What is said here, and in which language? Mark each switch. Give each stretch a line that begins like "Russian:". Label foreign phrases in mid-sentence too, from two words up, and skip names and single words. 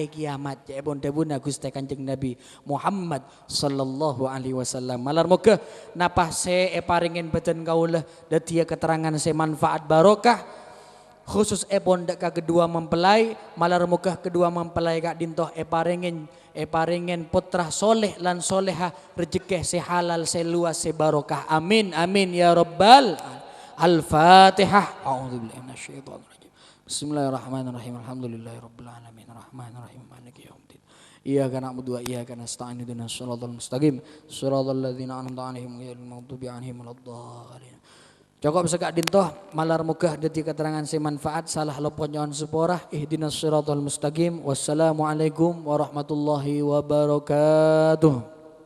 Madurese: kiamat ya bonda-bunda Gusti Kanjeng Nabi Muhammad
Arabic: صلى الله عليه وسلم
Madurese: malar moga napa se paringin beten kaula detia keterangan se manfaat barokah khusus bonda ka kedua mempelai malar muka kedua mempelai kak dintoh paringin putra soleh lan soleha rezeki se halal se luas se barokah
Arabic: آمين آمين يا ربّ الفاتحة أعوذ بالله من الشيطان الرجيم بسم الله الرحمن الرحيم الحمد لله رب العالمين الرحمن الرحيم مالك يوم الدين إياك نعبد وإياك نستعين اهدنا الصراط المستقيم صراط الذين أنعمت عليهم غير المغضوب عليهم ولا الضالين.
Madurese: Cukup sekak dintoh malar mugah dadi keterangan si manfaat salah lopon nyawan seporah
Arabic: اهدنا الصراط المستقيم والسلام عليكم ورحمة الله وبركاته.